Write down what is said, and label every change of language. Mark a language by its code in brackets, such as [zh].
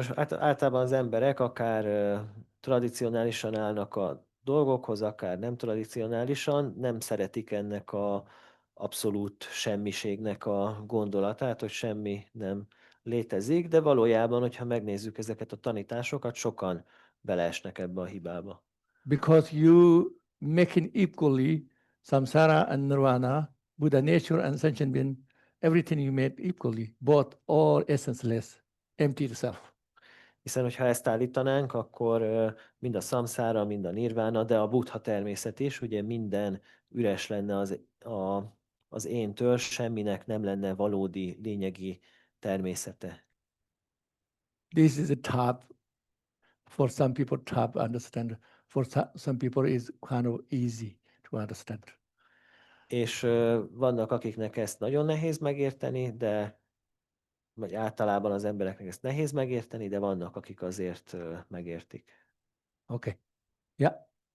[hu] Általában az emberek akár tradicionálisan állnak a dolgokhoz, akár nem tradicionálisan, nem szeretik ennek a abszolút semmiségnek a gondolatát, hogy semmi nem létezik, de valójában, hogyha megnézzük ezeket a tanításokat, sokan beleesnek ebbe a hibába. [en] Because you making equally samsara and nirvana, Buddha nature and sentient being, everything you made equally, both all essenceless, empty itself. [hu] Hiszen, hogyha ezt állítanánk, akkor mind a szamszára, mind a nirvána, de a buddha természet is, ugye minden üres lenne az éntől, semminek nem lenne valódi, lényegi természete. [en] This is a top. For some people, top understand. For some people, is kind of easy to understand. [hu] És vannak, akiknek ezt nagyon nehéz megérteni, vagy általában az embereknek ezt nehéz megérteni, de vannak, akik azért megértik. [en] Okay. Yeah.